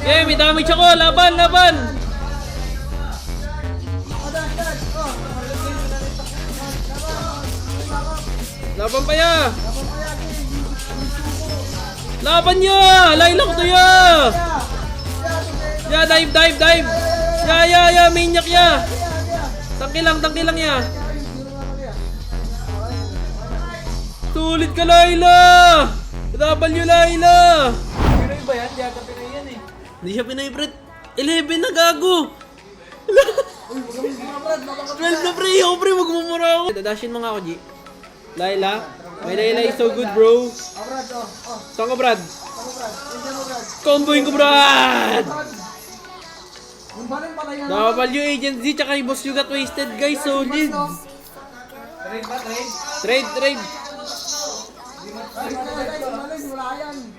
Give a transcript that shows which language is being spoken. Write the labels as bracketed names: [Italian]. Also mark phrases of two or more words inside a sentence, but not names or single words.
[Filipino] Eh, may damage ako. Laban, laban. [English] Dash, dash. Oh. [Filipino] Laban pa ya. Laban pa yan, eh. Laban niya. Layla ko to ya. Ya, [English] dive, dive, dive. [Filipino] Ya, minyak ya. Tangki lang ya. Sulit ka, Layla. W, Layla. Pinoy ba yan? Di ata Pinoy yan eh. Hindi siya Pinoy, Brett. 11 na gago. 12 na pre. Ako pre, magmumura ako. Dadashin mo nga ako, G. Layla. [English] My Layla is so good, bro. [Filipino] Oh, Brad, oh. Oh. Saan ka, Brad? Ano, Brad? Nandiyan mo, Brad. Comboing ko, Brad. Brad. Yung baling patay na. W Agent Z, tsaka yung Boss You Got Wasted, guys. Solid. Trade ba? Trade? Trade. Guys, baling, wala yan.